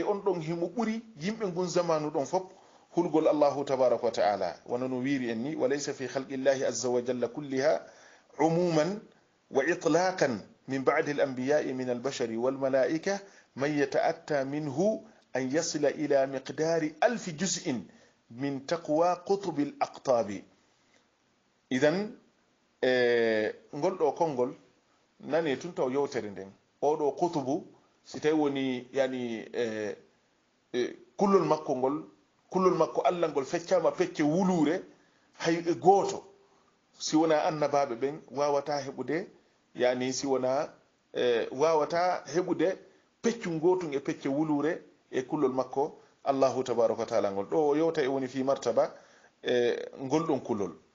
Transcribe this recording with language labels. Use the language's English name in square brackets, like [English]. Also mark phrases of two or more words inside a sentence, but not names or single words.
[Fula] on ɗon himo ɓuri yimɓe ngun zamanu ɗon fof hulgol [Arabic] الله تبارك وتعالى [Fula] wona no wiiri en ni [Arabic] وليس في خلق الله عز وجل كلها عموما وإطلاقا من بعد الأنبياء من البشر والملائكة من يتأتى منه أن يصل إلى مقدار 1000 جزء من تقوى قطب الأقطاب إذن [Fula] ngol ɗo konngol nane tun taw yewtere nden oɗo kutubu si tawi woni yani kullol makko ngol kullol makko allah ngol feccama pecce wulure hay e gooto si wona annabaɓe ɓen wawata heɓude yani si wona wawata heɓude peccu gotum e pecce wulure e kullol makko [Arabic] الله تبارك وتعالى [Fula] ngol ɗo yewta e woni fi martaba ngol ɗon kullol